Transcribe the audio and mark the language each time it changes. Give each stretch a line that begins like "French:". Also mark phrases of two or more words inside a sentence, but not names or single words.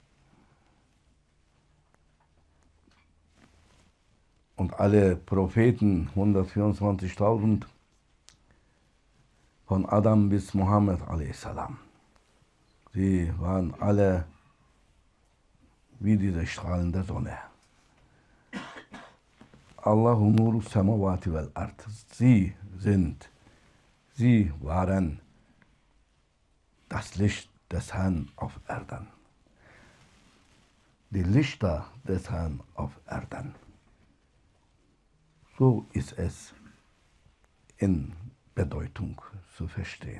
German: Und alle Propheten, 124.000, von Adam bis Mohammed a.s. Sie waren alle wie diese Strahlen der Sonne.
Arabic: الله نور السماوات والأرض.
German: Sie waren das Licht des Herrn auf Erden. Die Lichter des Herrn auf Erden. So ist es in Bedeutung zu verstehen.